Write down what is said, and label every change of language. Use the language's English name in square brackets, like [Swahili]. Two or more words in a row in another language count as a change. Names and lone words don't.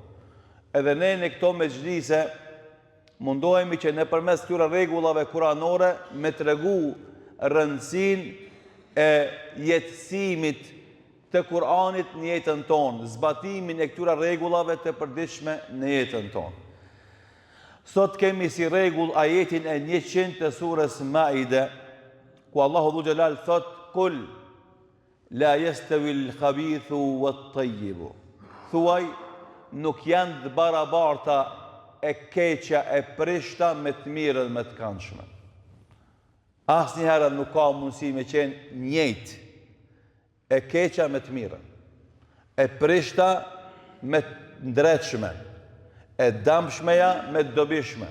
[Albanian] Edhe ne në këto mexhlise mundohemi që nëpërmes këtyre rregullave kuranore me tregu rëndësinë e jetësimit të Kur'anit në jetën tonë, zbatimin e këtyre rregullave të përditshme në jetën tonë. Sot kemi si rregull ajetin e 100 të surës Maide, ku Allahu Dhu Gjelal thot: [Arabic] "Kul la yastawi al-khabithu wat-tayyibu." [Albanian] Thuaj, nuk janë të barabarta e keqja e prishta me të mirën me të këndshme. Asnjëherë nuk ka mundësi me qenë njëjtë e keqja me të mirën, e prishta me të ndretshme, e dëmshmeja me të dobishme.